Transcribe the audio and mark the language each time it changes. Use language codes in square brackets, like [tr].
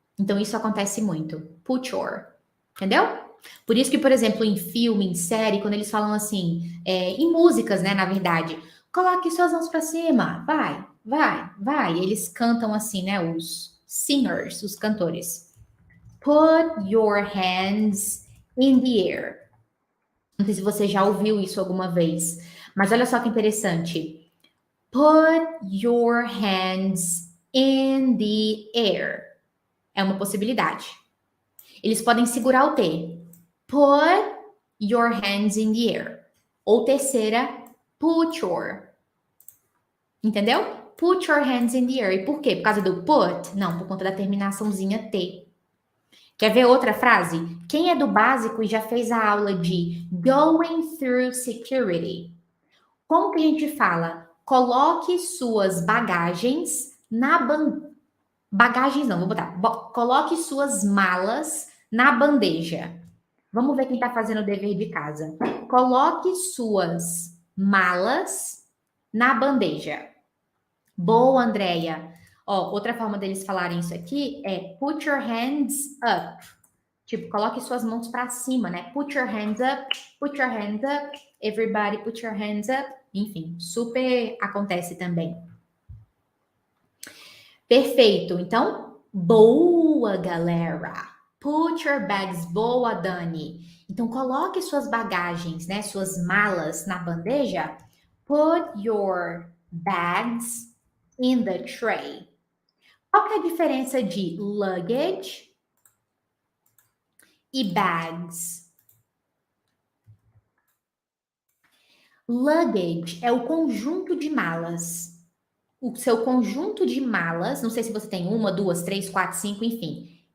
[pt] Então, isso acontece muito. Put your. Entendeu? Por isso que, por exemplo, em filme, em série, quando eles falam assim, em músicas, né, na verdade, coloque suas mãos para cima, vai, vai, vai. Eles cantam assim, né, os singers, os cantores. [en] Put your hands in the air. [pt] Não sei se você já ouviu isso alguma vez, mas olha só que interessante. [en] Put your hands in the air. [pt] É uma possibilidade. Eles podem segurar o T. [en] Put your hands in the air. [pt] Ou terceira, put your. Entendeu? [en] Put your hands in the air. [pt] E por quê? Por causa do put? Não, por conta da terminaçãozinha T. Quer ver outra frase? Quem é do básico e já fez a aula de going through security? Como que a gente fala? Coloque suas bagagens na bagagens não, vou botar. Coloque suas malas na bandeja. Vamos ver quem está fazendo o dever de casa. Coloque suas malas na bandeja. Boa, Andréia. Ó, outra forma deles falarem isso aqui é [en] put your hands up. [pt] Tipo, coloque suas mãos para cima, né? [en] Put your hands up, put your hands up. Everybody put your hands up. [pt] Enfim, super acontece também. Perfeito. Então, boa, galera. [en] Put your bags. [pt] Boa, Dani. Então, coloque suas bagagens, né? Suas malas na bandeja. [en] Put your bags in the tray. [pt] Qual que é a diferença de luggage e bags? Luggage é o conjunto de malas. O seu conjunto de malas, não sei se você tem 1, 2, 3, 4, 5, enfim.